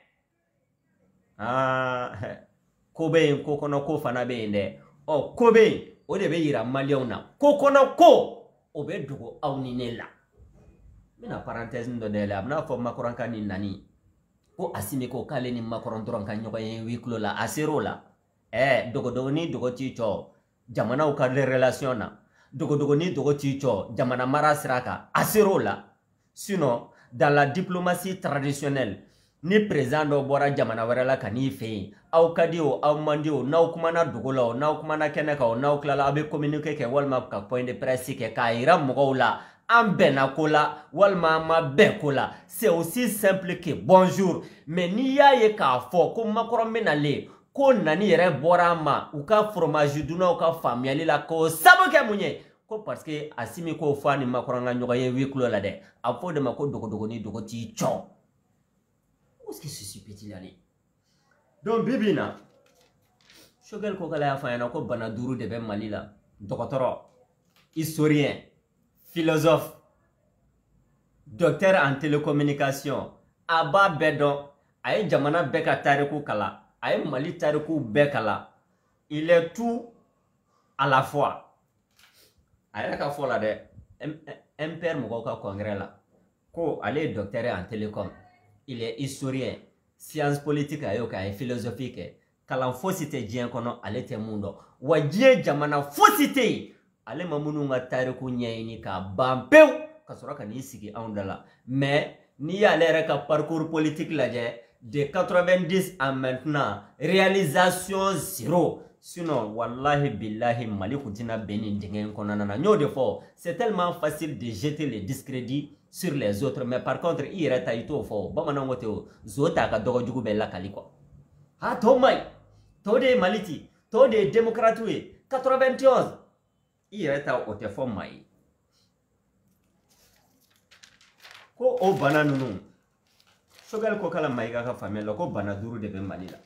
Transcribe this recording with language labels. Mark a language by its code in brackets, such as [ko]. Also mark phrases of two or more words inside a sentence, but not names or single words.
[bm] ko bɛ yen ko kɔnɔ ko fana bɛ yen dɛ ko bɛ yen o de bɛ yira maliyɛnw na ko kɔnɔ ko o bɛ dogo aw ni ne la n bɛna parenthèse dɔ dayɛlɛ a bɛna fɔ Makoronka ni Nani ko Asimi ko k'ale ni Makoron dɔrɔn ka ɲɔgɔn ye [fr] huis clos [bm] la a ser'o la dogodogo ni dogo t'i cɔ jamanaw ka relation na dogodogo ni dogo t'i cɔ jamana mara sira kan a ser'o la [fr] sinon dans la diplomatie traditionnelle [bm] ni président dɔ bɔra jamana wɛrɛ la ka n'i fɛ yen aw ka di o aw man di o n'aw kumana dogo la o n'aw kumana kɛnɛ kan o n'aw tilala aw bɛ communiqué kɛ walima ka [fr] point de presse [bm] kɛ k'a yira mɔgɔw la an bɛnna ko la walima an ma bɛn ko la. [fr] C'est aussi simple que bonjour. [bm] Mais n'i y'a ye k'a fɔ ko Macron bɛnalen ko nani yɛrɛ bɔra an ma u ka fromage dunnaw ka faamuyali la k'o sabu kɛ mun ye ko [fr] parce que [bm] Asimi k'o fɔ a ni Macron ka ɲɔgɔn ye [fr] huis clos [bm] la dɛ a fɔ o de ma ko dogodogo ni dogo t'i cɔ. [fr] Où est-ce que ceci peut-il aller? [bm] Donc bibi in na Choguel ko k'ale y'a fɔ a ɲɛna ko bana 5 de bɛ Mali la. Dɔgɔtɔrɔ, [fr] historien, philosophe, docteur en télécommunication, [bm] a b'a bɛɛ dɔn, a ye jamana bɛɛ ka tariku kala, a ye Mali tariku bɛɛ kala. [fr] Il est tout à la fois. [bm] A yɛrɛ ka fɔ la dɛ, MPR mɔgɔw ka congrès la, ko ale ye [fr] docteur en télécom, il est historien, science politique [bm] a y'o kɛ, a ye philosophie kɛ, kalan fosi tɛ diɲɛ kɔnɔ, ale tɛ mun dɔn, wa diɲɛ jamana fosi tɛ yen, ale ma minnu ka tariku ɲɛɲini k'a ban pewu ka sɔrɔ ka n'i sigi anw da la. Mais n'i y'ale yɛrɛ ka parcours politique lajɛ, [fr] de 90 à maintenant, réalisation 0. [bm] Sinon, [ar] wallahi billahi, [bm] Mali kun tɛna bɛn nin dingɛ in kɔnɔna na. N y'o de fɔ, [fr] c'est tellement facile de jeter les discrédits sur les autres, mais par contre, [bm] i yɛrɛ ta i t'o fɔ. Bamananw ko ten o, zo t'a ka dɔgɔ jugu bɛɛ lakali quoi. Ah, tɔw ma ɲi, tɔw de ye Mali ci, tɔw de ye démocrate ye, 91. I yɛrɛ ta o tɛ fɔ maa ye. Ko o bana ninnu, Choguel ko k'ala Mayiga ka faamuyali la ko bana 5 de bɛ Mali la.